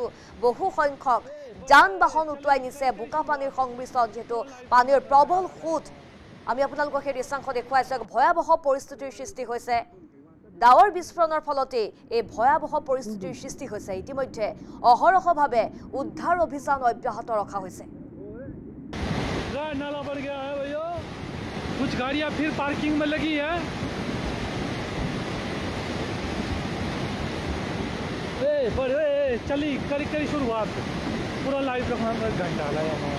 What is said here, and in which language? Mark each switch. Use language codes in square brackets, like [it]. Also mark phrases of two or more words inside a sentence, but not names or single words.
[as] বহু সংখ্যক যান বাহন উটুৱাই নিছে, বোকা পানীৰ সংমিশ্ৰণ, যিহেতু পানীৰ প্ৰবল সোঁত। আমি আপোনালোকক সেই দৃশ্যাংশ দেখুৱাইছো। এক ভয়াবহ পৰিস্থিতিৰ সৃষ্টি হৈছে। ডাৱৰ বিস্ফোৰণৰ ফলতে এই ভয়াবহ পৰিস্থিতিৰ সৃষ্টি হৈছে। ইতিমধ্যে অহৰহভাৱে উদ্ধাৰ অভিযান অব্যাহত ৰখা হৈছে। [hi] नाला बढ़ गया है भैया, कुछ गाड़ियां फिर पार्किंग में लगी है। चली करी शुरुआत, पूरा लाइव रखना घंटा लगा।